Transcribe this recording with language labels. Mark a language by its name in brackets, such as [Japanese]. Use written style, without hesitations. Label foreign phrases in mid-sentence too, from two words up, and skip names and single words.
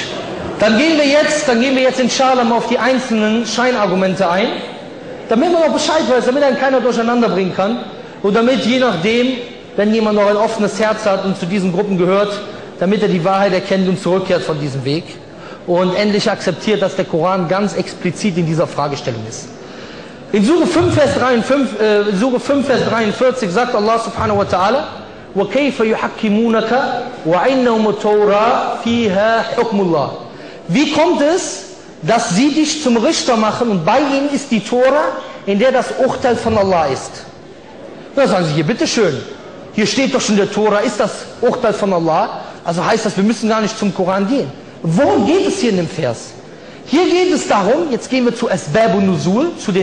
[German] Dann gehen wir jetzt inshallah mal auf die einzelnen Scheinargumente ein, damit man auch Bescheid weiß, damit einen keiner durcheinander bringen kann und damit je nachdem, wenn jemand noch ein offenes Herz hat und zu diesen Gruppen gehört, damit er die Wahrheit erkennt und zurückkehrt von diesem Weg und endlich akzeptiert, dass der Koran ganz explizit in dieser Fragestellung ist. In Sure 5, Vers 43 sagt Allah [Arabic] سبحانه وتعالى, وَكَيْفَ يُحَكِّمُونَكَ وَعِنَّهُمُ التَّوْرَاةُ فِيهَا حُكْمُ اللَّهِ. [German] Wie kommt es, dass sie dich zum Richter machen und bei ihnen ist die Tora, in der das Urteil von Allah ist? Da sagen sie hier, bitteschön, hier steht doch schon der Tora, ist das Urteil von Allah, also heißt das, wir müssen gar nicht zum Koran gehen. Worum geht es hier in dem Vers? Hier geht es darum, jetzt gehen wir zu Asbab und Nuzul, zu den